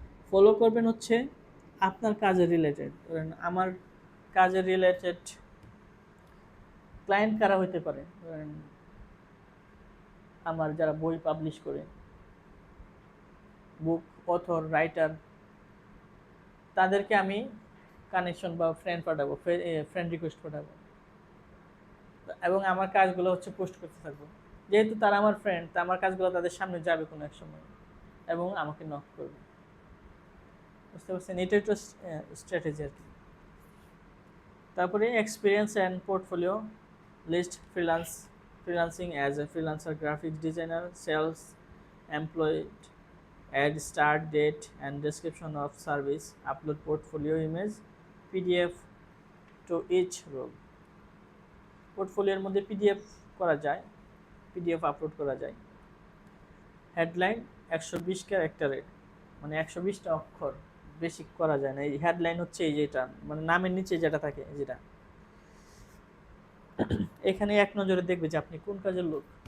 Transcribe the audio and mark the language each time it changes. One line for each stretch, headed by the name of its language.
Bangla: Follow করবেন হচ্ছে আপনার কাজের রিলেটেড। ধরেন আমার কাজের রিলেটেড ক্লায়েন্ট কারা হতে পারে, ধরেন আমার যারা বই পাবলিশ করে, বুক অথর, রাইটার, তাদেরকে আমি কানেকশন বা ফ্রেন্ড পাঠাবো, ফ্রেন্ড রিকোয়েস্ট পাঠাবো, এবং আমার কাজগুলো হচ্ছে পোস্ট করতে থাকবো। যেহেতু তারা আমার ফ্রেন্ড, তা আমার কাজগুলো তাদের সামনে যাবে কোনো এক সময় এবং আমাকে নক করবে। বুঝতে পারছেন? এটাই তো স্ট্র্যাটেজি আর কি। তারপরে experience and portfolio list,
English: freelancing as a freelancer, graphic designer, sales, employed, add start date and description of service, upload portfolio image, PDF to each role.
Bangla: পোর্টফোলিওর মধ্যে পিডিএফ করা যায়, পিডিএফ আপলোড করা যায়। হেডলাইন 120 ক্যারেক্টারের, মানে 120টা অক্ষর, বেশি করা যায় না। এই হেডলাইন হচ্ছে এই যেটা, মানে নামের নিচে যেটা থাকে, যেটা এখানে এক নজরে দেখবে যে আপনি কোন কাজের লোক।